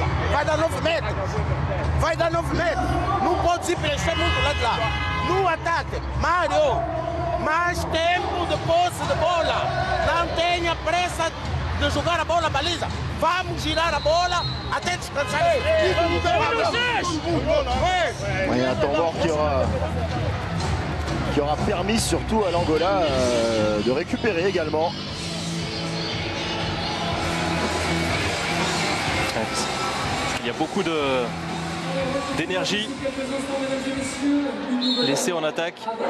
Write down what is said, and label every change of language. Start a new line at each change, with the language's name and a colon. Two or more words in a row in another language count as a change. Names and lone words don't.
Portuguese: Vai dar 9 metros. Vai dar 9 metros. Não pode se preencher muito lá de lá. No ataque, Mário, mais tempo de posse de bola. Não tenha pressa de jogar a bola à baliza. Vamos girar a bola até descansar.
French: Il y a un temps mort qui aura permis surtout à l'Angola de récupérer également. Il y a beaucoup d'énergie laissée en attaque.